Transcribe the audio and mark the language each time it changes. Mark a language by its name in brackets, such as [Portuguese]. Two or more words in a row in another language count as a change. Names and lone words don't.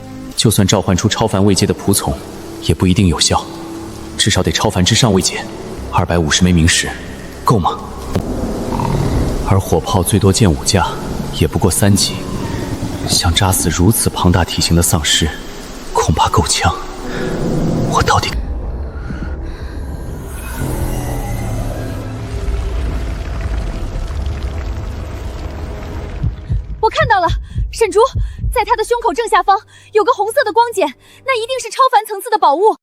[Chinese] 就算召喚出超凡位階的僕從，也不一定有效，至少得超凡之上位階，250枚冥石，夠嗎？而火炮最多建5架，也不過3級，想扎死如此龐大體型的喪屍，恐怕夠嗆。我到底…… 我看到了，沈竹，在他的胸口正下方有個紅色的光繭，那一定是超凡層次的寶物。